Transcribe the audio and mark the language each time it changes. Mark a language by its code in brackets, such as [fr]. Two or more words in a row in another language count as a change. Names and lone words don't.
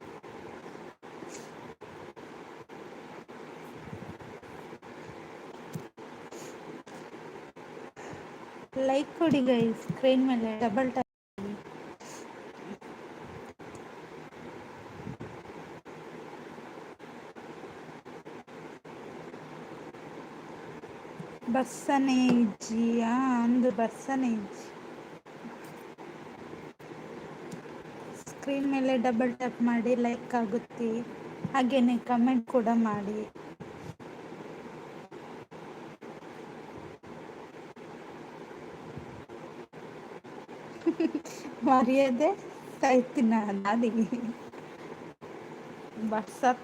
[kn] ಲೈಕ್ ಕೊಡಿ ಗೈಸ್, ಸ್ಕ್ರೀನ್ ಮೇಲೆ [en] double tap. [tcy] ಬರ್ಸನೆ ಇಜ್ಜಿ. ಅಂದು ಬರ್ಸನೆ ಇಜ್ಜಿ. [kn] ಸ್ಕ್ರೀನ್ ಮೇಲೆ [en] double tap [kn] ಮಾಡಿ, ಲೈಕ್ ಆಗುತ್ತೆ. ಹಾಗೇನೆ ಕಮೆಂಟ್ ಕೂಡ ಮಾಡಿ. ಮರ್ಯಾದೆ ಸಾಯ್ತಿನ ದಾದಿಗೆ ವಾಟ್ಸಪ್.